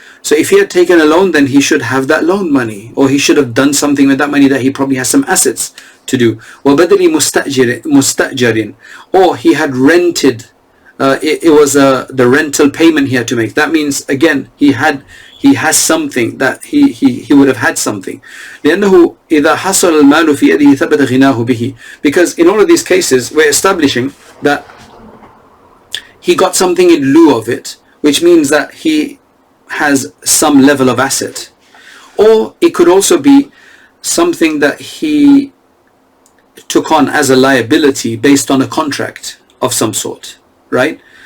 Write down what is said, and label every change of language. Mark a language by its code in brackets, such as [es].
[en] So if he had taken a loan, then he should have that loan money, or he should have done something with that money that he probably has some assets to do. [ar] وَبَدَلِ مُسْتَأْجَرٍ, [en] or he had rented, it was the rental payment he had to make. That means, again, he has something, that he would have had something. [ar] لأنه إذا حصل المال في يده ثبت غناه به. [en] Because in all of these cases, we're establishing that he got something in lieu of it, which means that he has some level of asset. Or it could also be something that he took on as a liability based on a contract of some sort, right?